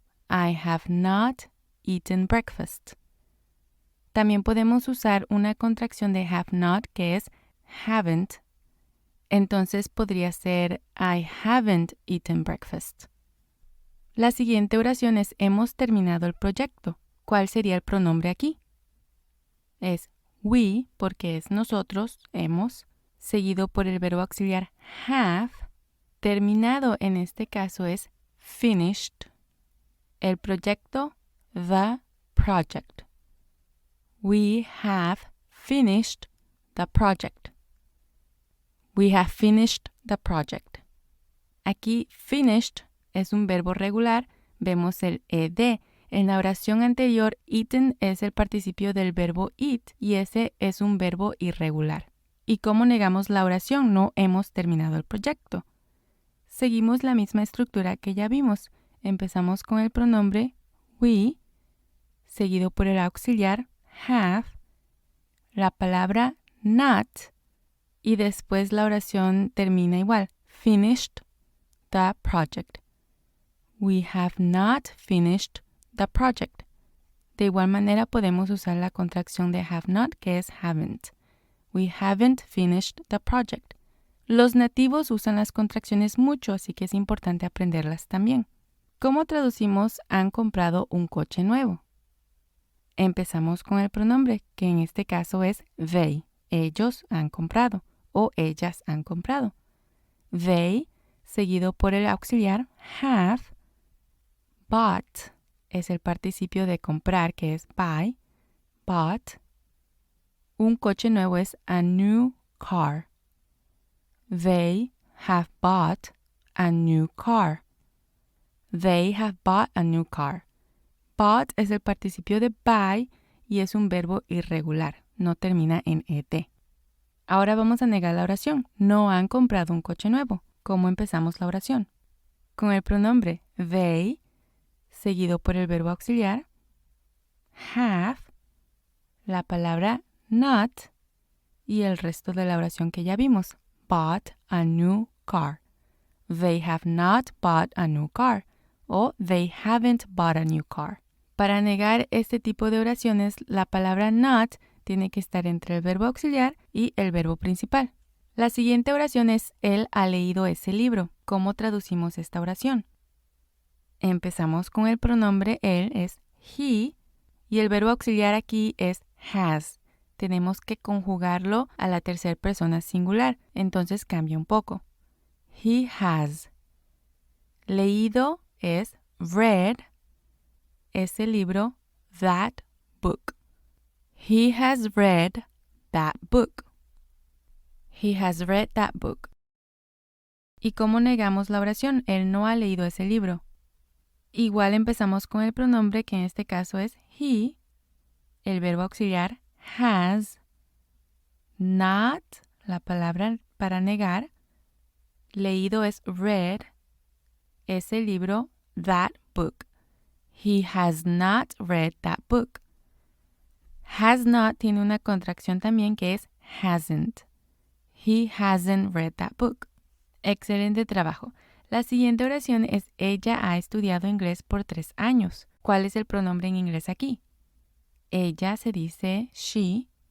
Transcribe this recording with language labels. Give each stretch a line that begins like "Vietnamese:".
English: I have not eaten breakfast.
Spanish: También podemos usar una contracción de have not que es haven't. Entonces podría ser
English: I haven't eaten breakfast.
Spanish: La siguiente oración es hemos terminado el proyecto. ¿Cuál sería el pronombre aquí? Es we, porque es nosotros, hemos, seguido por el verbo auxiliar have. Terminado en este caso es finished. El proyecto,
English: the project. We have finished the project. We have finished the project.
Spanish: Aquí finished es un verbo regular, vemos el ed. En la oración anterior, eaten es el participio del verbo eat y ese es un verbo irregular. ¿Y cómo negamos la oración? No hemos terminado el proyecto. Seguimos la misma estructura que ya vimos. Empezamos con el pronombre we, seguido por el auxiliar have, la palabra not y después la oración termina igual.
English: Finished the project. We have not finished the project.
Spanish: De igual manera podemos usar la contracción de have not, que es haven't.
English: We haven't finished the project.
Spanish: Los nativos usan las contracciones mucho, así que es importante aprenderlas también. ¿Cómo traducimos han comprado un coche nuevo? Empezamos con el pronombre, que en este caso es they. Ellos han comprado o ellas han comprado. They, seguido por el auxiliar have. Bought es el participio de comprar, que es buy. Bought. Un coche nuevo es
English: a new car. They have bought a new car. They have bought a new car.
Spanish: Bought es el participio de buy y es un verbo irregular. No termina en ed. Ahora vamos a negar la oración. No han comprado un coche nuevo. ¿Cómo empezamos la oración? Con el pronombre they, seguido por el verbo auxiliar have, la palabra not y el resto de la oración que ya vimos.
English: Bought a new car. They have not bought a new car. O they haven't bought a new car.
Spanish: Para negar este tipo de oraciones, la palabra not tiene que estar entre el verbo auxiliar y el verbo principal. La siguiente oración es él ha leído ese libro. ¿Cómo traducimos esta oración? Empezamos con el pronombre él, es he, y el verbo auxiliar aquí es has. Tenemos que conjugarlo a la tercera persona singular, entonces cambia un poco.
English: He has.
Spanish: Leído es
English: read,
Spanish: ese libro,
English: that book. He has read that book. He has read that book.
Spanish: ¿Y cómo negamos la oración? Él no ha leído ese libro. Igual empezamos con el pronombre que en este caso es he, el verbo auxiliar has, not, la palabra para negar, leído es read, ese libro,
English: that book. He has not read that book.
Spanish: Has not tiene una contracción también que es hasn't.
English: He hasn't read that book.
Spanish: Excelente trabajo. La siguiente oración es ella ha estudiado inglés por 3 años. ¿Cuál es el pronombre en inglés aquí? Ella se dice she.